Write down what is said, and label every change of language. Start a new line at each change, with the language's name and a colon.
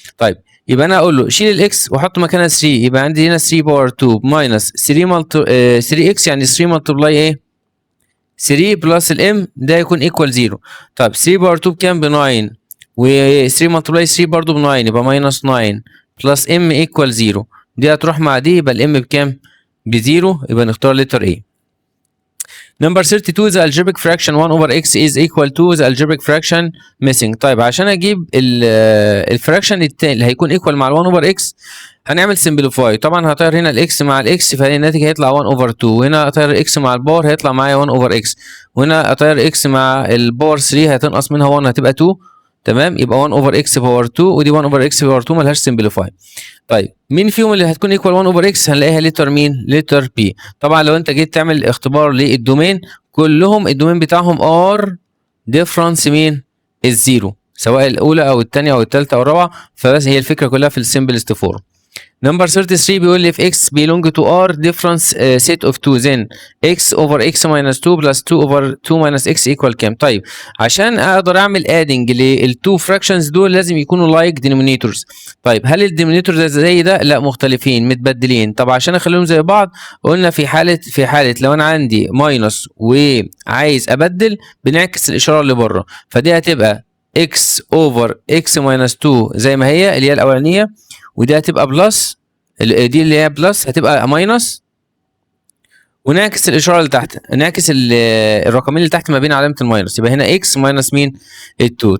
Arabic: طيب يبقى انا اقول له شيل الاكس وحط مكانها 3، يبقى عندي هنا 3 باور 2 ماينس 3 اكس، يعني 3 ملتبلاي ايه؟ 3 بلس الام، ده يكون ايكوال 0. طيب 3 باور 2 بكام؟ ب 9، و 3 ملتبلاي 3 برضه ب 9، يبقى ماينس 9 بلس ام ايكوال 0. دي هتروح مع دي، يبقى الام بكام؟ ب0، يبقى نختار لتر ايه.
English: Number 32 the algebraic fraction 1 over x is equal to the algebraic fraction missing.
Arabic: طيب عشان اجيب الفراكشن التاني اللي هيكون ايكوال مع ال 1 over x هنعمل سمبليفاي. طبعا هطير هنا الاكس مع الاكس، فالناتج هيطلع 1 over 2، وهنا اطير الاكس مع الباور هيطلع معايا 1 over x، وهنا اطير اكس مع الباور 3 هتنقص منها 1 هتبقى 2. تمام، يبقى 1 over x باور 2، ودي 1 over x باور 2 ملهاش سمبليفاي. طيب مين فيهم اللي هتكون ايكوال 1 اوفر اكس؟ هنلاقيها لتر مين؟ لتر بي. طبعا لو انت جيت تعمل اختبار للدومين كلهم الدومين بتاعهم ار ديفرنس مين؟ الزيرو، سواء الاولى او الثانيه او الثالثه او الرابعه، فبس هي الفكره كلها في السمبلست فورم. نمبر 33 بيقول لي if x belong to r difference set of 2 then x over x minus 2 plus 2 over 2 minus x equal كام؟ طيب عشان اقدر اعمل adding للتو fractions دول لازم يكونوا like denominators. طيب هل الدينومينيتور ده زي ده؟ لا، مختلفين متبدلين. طب عشان اخليهم زي بعض قلنا في حاله لو انا عندي ماينس وعايز ابدل بنعكس الاشاره اللي بره، فدي هتبقى x over x minus 2 زي ما هي اللي هي الاولانيه، ودي هتبقى بلس، دي اللي هي بلس هتبقى ماينس، ونعكس الاشاره اللي تحت، نعكس الرقمين اللي تحت ما بين علامه الماينس، يبقى هنا اكس ماينس مين؟ ال2.